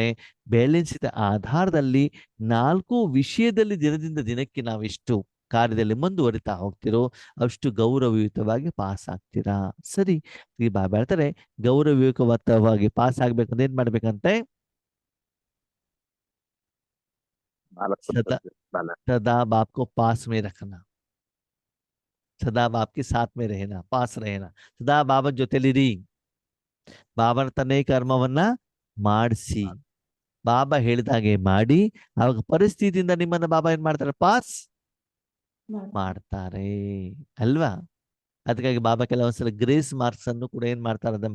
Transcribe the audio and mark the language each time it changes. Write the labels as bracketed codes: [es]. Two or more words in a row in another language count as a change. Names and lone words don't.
[kn] ಬ್ಯಾಲೆನ್ಸ್ ಇದ್ದ ಆಧಾರದಲ್ಲಿ 4 ವಿಷಯದಲ್ಲಿ ದಿನದಿಂದ ದಿನಕ್ಕೆ ನಾವೆಷ್ಟು ಕಾರ್ಯದಲ್ಲಿ ಮುಂದುವರಿತಾ ಹೋಗ್ತಿರೋ ಅಷ್ಟು ಗೌರವಯುತವಾಗಿ ಪಾಸ್ ಆಗ್ತೀರಾ. ಸರಿ, ಈ ಬಾಬಾ ಹೇಳ್ತಾರೆ ಗೌರವಯುತವಾಗಿ ಪಾಸ್ ಆಗ್ಬೇಕಂದ್ರೆ ಏನ್ ಮಾಡ್ಬೇಕಂತೆ? 4 ಸದಾ ಬ್ಯಾಲೆನ್ಸ್. [hi] सदा बाप को पास में रखना, सदा बाप के साथ में रहना, पास रहना, [kn] ಸದಾ ಬಾಬನ ಜೊತೆಲಿರಿ. ಬಾಬನ ತನ್ನೇ ಕರ್ಮವನ್ನ ಮಾಡಿಸಿ, ಬಾಬಾ ಹೇಳಿದಾಗೆ ಮಾಡಿ. ಅವಾಗ ಪರಿಸ್ಥಿತಿಯಿಂದ ನಿಮ್ಮನ್ನ ಬಾಬಾ ಏನ್ ಮಾಡ್ತಾರೆ? ಪಾಸ್ ಮಾಡ್ತಾರೆ ಅಲ್ವಾ? ಅದಕ್ಕಾಗಿ ಬಾಬಾ ಕೆಲವೊಂದ್ಸಲ [en] grace marks [kn] ಅನ್ನು ಕೂಡ ಏನ್ ಮಾಡ್ತಾರಂತೆ?